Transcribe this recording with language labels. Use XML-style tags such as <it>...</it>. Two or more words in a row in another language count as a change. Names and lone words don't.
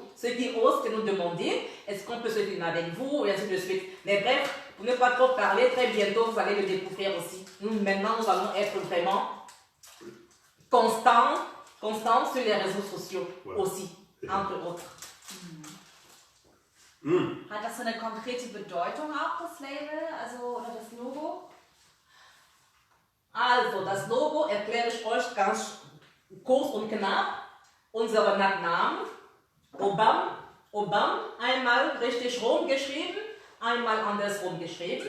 <fr>Ceux qui osent que nous demander, est-ce qu'on peut se filmer avec vous, et ainsi de suite. Mais bref, pour ne pas trop parler, très bientôt, vous allez le découvrir aussi. Nous, maintenant, nous allons être vraiment constants sur les réseaux sociaux aussi, entre autres.</fr> <de>Hat das so eine konkrete Bedeutung auch, das Label, also oder das Logo? Also, das Logo erkläre ich euch ganz kurz und knapp. Unsere Nachnamen, Obam, einmal richtig rum geschrieben, einmal andersrum geschrieben.</de>